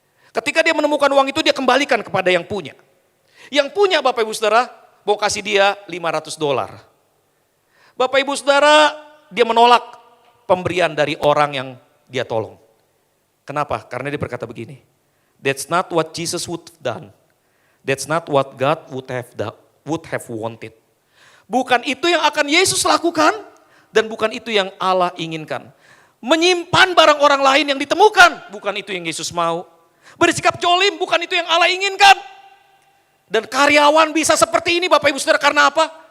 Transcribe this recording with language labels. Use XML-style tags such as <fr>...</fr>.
<id>Ketika dia menemukan uang itu dia kembalikan kepada yang punya. Yang punya Bapak Ibu Saudara mau kasih dia $500. Bapak Ibu Saudara dia menolak pemberian dari orang yang dia tolong. Kenapa? Karena dia berkata begini,</id> <en>that's not what Jesus would have done. That's not what God would have wanted.</en> <id>Bukan itu yang akan Yesus lakukan dan bukan itu yang Allah inginkan. Menyimpan barang orang lain yang ditemukan, bukan itu yang Yesus mau. Bersikap jolim, bukan itu yang Allah inginkan. Dan karyawan bisa seperti ini Bapak Ibu Saudara karena apa?</id>